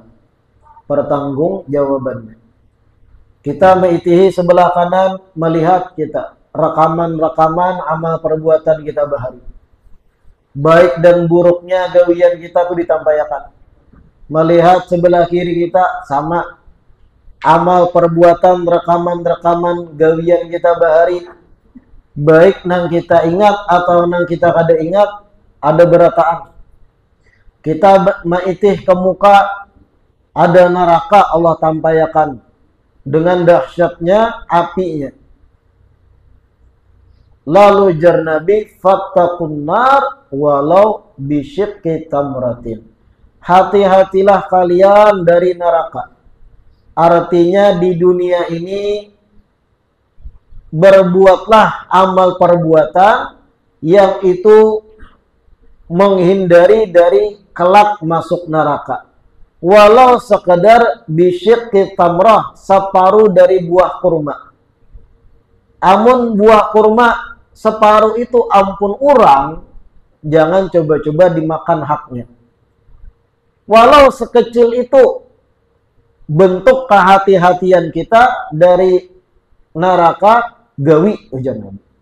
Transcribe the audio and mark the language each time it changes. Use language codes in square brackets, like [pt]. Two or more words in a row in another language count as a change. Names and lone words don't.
[bjn] Pertanggungjawabannya. Kita meitihi sebelah kanan melihat kita rekaman-rekaman amal perbuatan kita bahari. Baik dan buruknya gawian kita itu ditampaikan. Melihat sebelah kiri kita sama amal perbuatan rekaman-rekaman gawian kita bahari. Baik nang kita ingat atau nang kita kada ingat, ada berataan. Kita maitih ke muka, ada neraka Allah tampaikan dengan dahsyatnya apinya. Lalu jar Nabi, [ar] فاتقوا النار ولو بشق تمرة. [id] Hati-hatilah kalian dari neraka. Artinya di dunia ini berbuatlah amal perbuatan yang itu menghindari dari kelak masuk neraka. Walau sekedar [ar] بشق تمرة, [id] separuh dari buah kurma. [bjn] Amun buah kurma separuh itu ampun urang, jangan coba-coba dimakan haknya. [id] Walau sekecil itu bentuk kehati-hatian kita dari neraka gawi ujar Nabi.